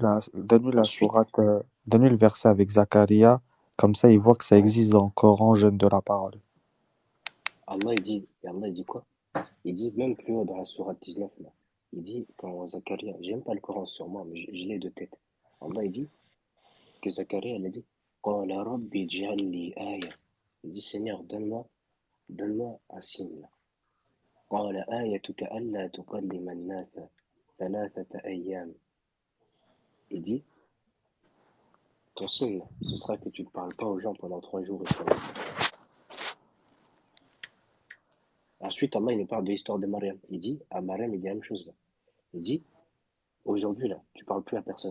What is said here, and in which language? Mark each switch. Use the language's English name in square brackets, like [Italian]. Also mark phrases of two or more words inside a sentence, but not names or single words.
[French] donne-lui la sourate, donne-lui le verset avec Zacharia, comme ça il voit que ça existe dans le Coran, jeûne de la parole. Allah il dit quoi? Il dit même plus haut dans la sourate 19, là. Il dit, quand Zacharia, j'aime pas le Coran sur moi, mais je l'ai de tête. Allah il dit que Zacharia, il a dit, [Arabic] قال رب اجعل لي آية. [French] Il dit, Seigneur, donne-moi un signe là. [Arabic] قال آيتك ألا تكلم الناس 3 أيام. [French] Il dit, ton signe, ce sera que tu ne parles pas aux gens pendant 3 jours. Ensuite, Allah il nous parle de l'histoire de Mariam. Il dit, à Mariam, il dit la même chose là. Il dit, aujourd'hui là, tu parles plus à personne.